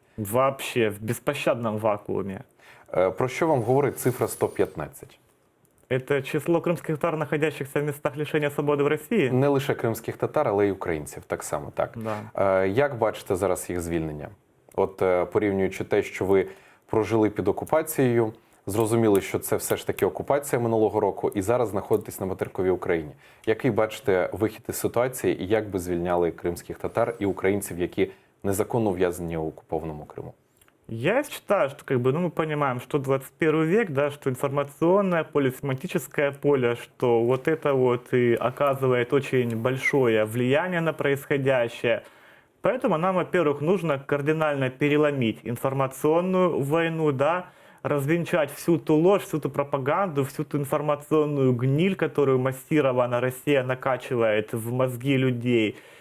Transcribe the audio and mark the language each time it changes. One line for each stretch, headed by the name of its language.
Russian: Вообще, в беспощадном вакууме.
Ukrainian: Про що вам говорить цифра 115?
Russian: Это число крымских татар, находящихся в местах лишения свободы в России?
Ukrainian: Не лише кримських татар, але й українців, так само, так.
Russian: Да.
Ukrainian: Як бачите зараз їх звільнення? От порівнюючи те, що ви прожили під окупацією, зрозуміли, що це все ж таки окупація минулого року, і зараз знаходитесь на материковій Україні. Який бачите вихід із ситуації, і як би звільняли кримських татар і українців, які незаконно ув'язнені у окупованому Криму?
Russian: Я считаю, что как бы, ну, мы понимаем, что 21 век, да, что информационное поле, семантическое поле, что вот это вот и оказывает очень большое влияние на происходящее. Поэтому нам, во-первых, нужно кардинально переломить информационную войну, да, развенчать всю ту ложь, всю ту пропаганду, всю ту информационную гниль, которую массированно Россия накачивает в мозги людей.